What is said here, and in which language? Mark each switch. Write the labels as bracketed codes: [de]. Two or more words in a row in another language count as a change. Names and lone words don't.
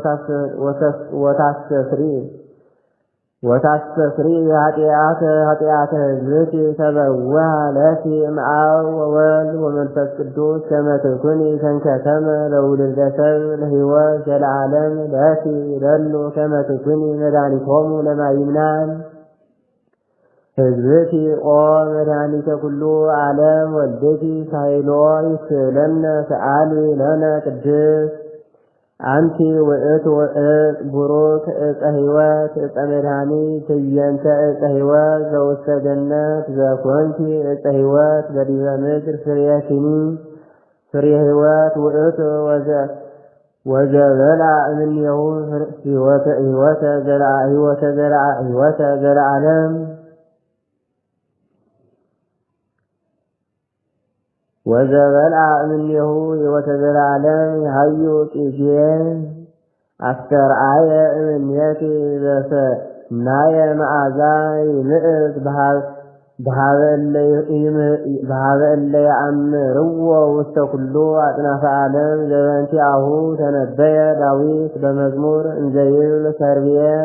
[gez] ወታስተስሪ ኃጢአተ ሕዝብኪ ተበውሃ ለኪ እምአብ ወወልድ ወመንፈስ ቅዱስ ከመ ትኩኒ ከንከተመ ለውልደ ሰብእ ለሕይወት ዘለዓለም ለኪ ይደሉ ከመ ትኩኒ መድኃኒቶሙ ለማይምናን ሕዝብኪ ኦ መድኃኒተ ኩሉ ዓለም ወልድኪ ሳይሎ ይስእለነ ሰአሊ ለነ ቅድስት አንቲ ውእቱ ዕፅ ቡሩክ ዕፀ ሕይወት ዕፀ መድኃኒት ትዕየንተ ዕፀ ሕይወት ዘውስተ ገነት ዘኮንኪ ዕፀ ሕይወት በዲበ ምድር ፍሬኪኒ ፍሬ ሕይወት ውእቱ ወዘበልዐ እምኔሁ ሕይወተ ዘለዓለም ወዘበልዐ እምኔሁ ሕይወተ ዘለዓለም ይሃዩ ቂጄ አስተርአየ እምኔኪ በሰናየ መዓዛ ይምዕት በሃበ እለ ይአምርዎ ውስተ ኩሉ አጽናፈ ዓለም ዘበእንቲአሁ ተነበየ ዳዊት በመዝሙር እንዘይብል ከርቤ